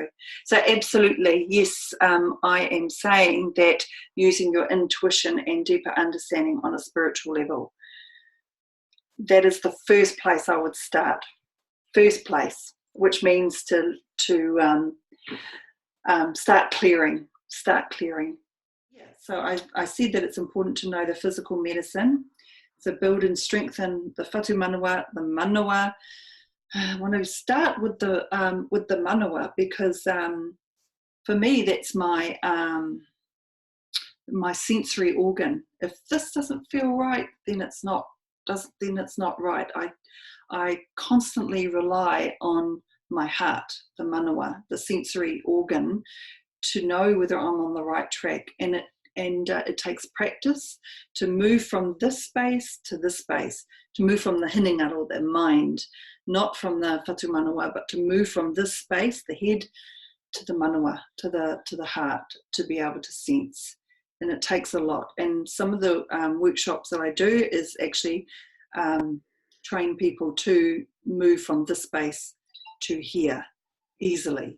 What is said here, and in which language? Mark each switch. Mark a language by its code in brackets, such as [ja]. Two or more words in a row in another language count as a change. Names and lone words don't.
[en] So absolutely, yes, I am saying that using your intuition and deeper understanding on a spiritual level, that is the first place I would start. First place, which means to start clearing. Yeah. So I said that it's important to know the physical medicine. So build and strengthen the [mi] whatu manawa, [en] the manawa. I want to start with the manawa, because for me that's my my sensory organ. If this doesn't feel right, then it's not right. I constantly rely on my heart, the manawa, the sensory organ, to know whether I'm on the right track. And it takes practice to move from this space to this space, to move from the hinengaro, the mind, not from the [mi] whatu manawa, [en] but to move from this space, the head, to the manawa, to the heart, to be able to sense. And it takes a lot. And some of the workshops that I do is actually train people to move from this space to here easily.